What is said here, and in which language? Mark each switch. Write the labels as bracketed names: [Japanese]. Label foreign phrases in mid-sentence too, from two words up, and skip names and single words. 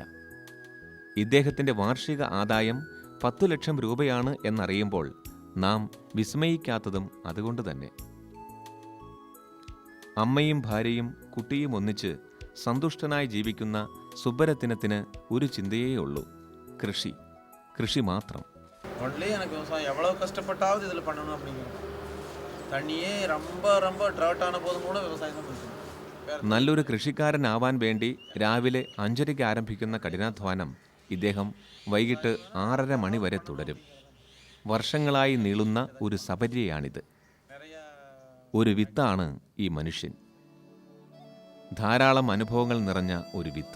[Malayalam] ഇദ്ദേഹത്തിൻ്റെ വാർഷിക ആദായം 10 ലക്ഷം രൂപയാണ് എന്നറിയുമ്പോൾ നാം വിസ്മയിക്കാത്തതും അതുകൊണ്ട് തന്നെ. അമ്മയും ഭാര്യയും കുട്ടിയും ഒന്നിച്ച് സന്തുഷ്ടനായി ജീവിക്കുന്ന സുബ്ബരത്തിനത്തിന് ഒരു ചിന്തയേ ഉള്ളൂ: കൃഷി, കൃഷി മാത്രം. [Tamil] ஒன்லி எனக்கு விவசாயம் எவ்வளோ கஷ்டப்பட்டாவது இதில் பண்ணணும் அப்படிங்கிறது. தண்ணியே ரொம்ப ரொம்ப ட்ராட் ஆன போதும் கூட விவசாயம் தான் பிடிக்கும். [Malayalam] നല്ലൊരു കൃഷിക്കാരനാവാൻ വേണ്ടി രാവിലെ 5:30 ആരംഭിക്കുന്ന കഠിനാധ്വാനം ഇദ്ദേഹം വൈകിട്ട് 6:30 മണി വരെ തുടരും. വർഷങ്ങളായി നീളുന്ന ഒരു സപര്യയാണിത്. ഒരു വിത്താണ് ഈ മനുഷ്യൻ. ധാരാളം അനുഭവങ്ങൾ നിറഞ്ഞ ഒരു വിത്ത്.